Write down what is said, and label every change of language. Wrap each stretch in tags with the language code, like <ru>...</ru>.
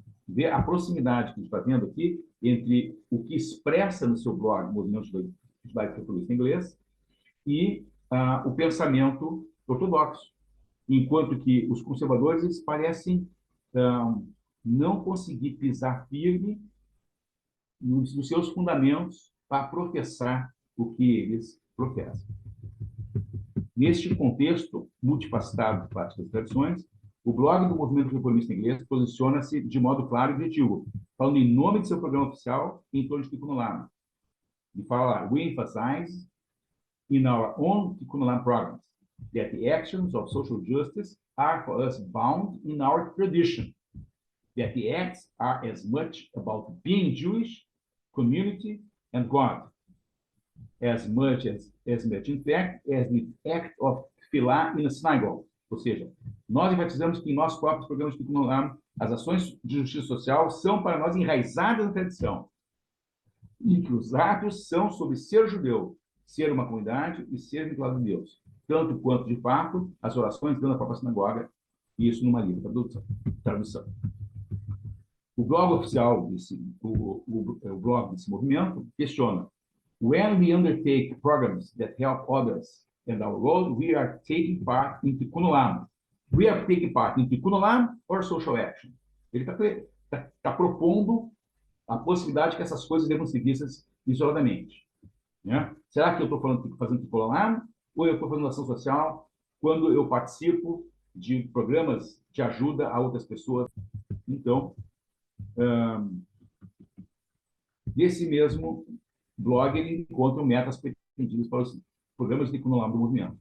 <pt>Vê a proximidade que a gente está vendo aqui entre o que expressa no seu blog, Movimento Judaico Inglês, e o pensamento ortodoxo, enquanto que os conservadores parecem não conseguir pisar firme nos seus fundamentos para professar o que eles professam. Neste contexto multifacetado de práticas e tradições, o blog do movimento reformista inglês posiciona-se de modo claro e objetivo, falando em nome de seu programa oficial em torno de Tikkun Olam. E fala,</pt> <en>we emphasize in our own Tikkun Olam programs that the actions of social justice are for us bound in our tradition, that the acts are as much about being Jewish, community, and God, as much in fact as the act of tefillah in a synagogue.</en> <pt>Ou seja, nós enfatizamos que em nossos próprios programas de Tikkun Olam, as ações de justiça social são para nós enraizadas na tradição, e que os atos são sobre ser judeu, ser uma comunidade e ser vinculado a Deus, tanto quanto, de fato, as orações dentro da própria sinagoga, e isso numa livre tradução. O blog oficial, o blog desse movimento, questiona:</pt> <en>when we undertake programs that help others and our world, we are taking part in Tikkun Olam. We are taking part in Tikkun Olam or social action.</en> <pt>Ele está propondo a possibilidade que essas coisas devam ser vistas isoladamente. Né? Será que eu estou fazendo Tikkun Olam ou eu estou fazendo ação social quando eu participo de programas de ajuda a outras pessoas? Então, nesse mesmo blog, ele encontra metas pretendidas para os programas de Tikkun Olam do movimento.</pt>